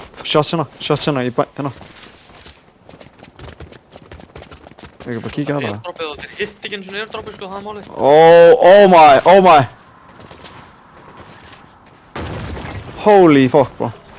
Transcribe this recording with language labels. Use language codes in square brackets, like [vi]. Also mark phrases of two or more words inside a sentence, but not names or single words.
[is] Shots hérna í bæ, hérna. Ég kan bara kíkja hana. Airdropið og þeir hitt ekki einu sinni airdropið sko, það er málið. [en] Oh my. Holy fuck, bro.